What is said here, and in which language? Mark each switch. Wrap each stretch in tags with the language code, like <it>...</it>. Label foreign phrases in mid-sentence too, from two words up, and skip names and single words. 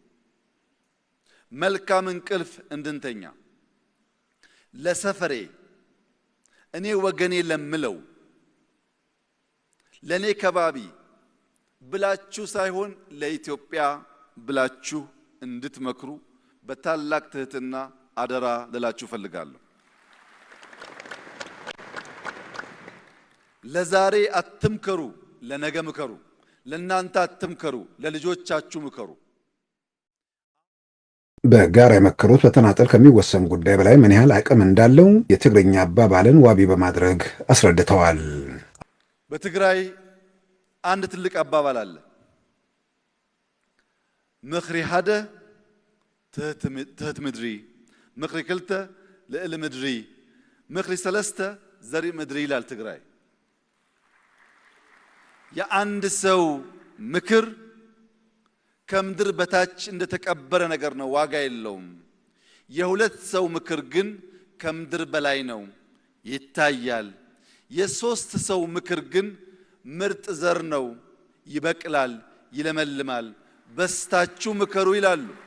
<am>መልካም እንቅልፍ እንድንተኛ ለሰፈሬ እኔ ወገኔ ለምለው ለኔ ከባቢ ብላችሁ ሳይሆን ለኢትዮጵያ ብላችሁ እንድትመክሩ በታላቅ ትህትና አደራ ልላችሁ ፈልጋለሁ። ለዛሬ አትምከሩ፣ ለነገ ምከሩ። ለናንተ አትምከሩ፣ ለልጆቻችሁ ምከሩ። በጋራ የመከሩት በተናጠል ከሚወሰን ጉዳይ በላይ ምን ያህል አቅም እንዳለው የትግርኛ አባባልን ዋቢ በማድረግ አስረድተዋል። በትግራይ አንድ ትልቅ አባባል አለ።</am> <ti>ምኽሪ ሓደ ትህት ምድሪ፣ ምኽሪ ክልተ ልዕሊ ምድሪ፣ ምኽሪ ሰለስተ ዘርኢ ምድሪ</ti> <am>ይላል ትግራይ። የአንድ ሰው ምክር ከምድር በታች እንደተቀበረ ነገር ነው፣ ዋጋ የለውም። የሁለት ሰው ምክር ግን ከምድር በላይ ነው፣ ይታያል። የሶስት ሰው ምክር ግን ምርጥ ዘር ነው፣ ይበቅላል፣ ይለመልማል። በስታችሁ ምከሩ ይላሉ።</am>